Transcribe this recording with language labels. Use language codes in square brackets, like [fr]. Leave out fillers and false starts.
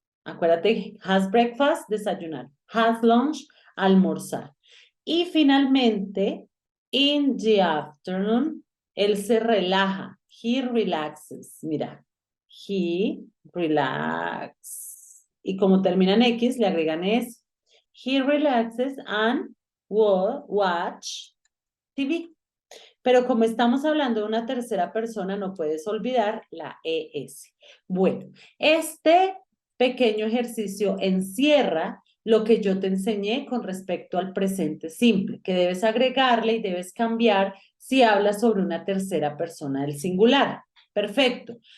[es] Acuérdate, has breakfast, desayunar. Has lunch, almorzar. Y finalmente, in the afternoon, él se relaja. [en] He relaxes. Mira, he relax. [es] Y como termina en X, le agregan S. [en] He relaxes and will watch TV. [es] Pero como estamos hablando de una tercera persona, no puedes olvidar la ES. Bueno, este pequeño ejercicio encierra lo que yo te enseñé con respecto al presente simple, que debes agregarle y debes cambiar si hablas sobre una tercera persona del singular. Perfecto.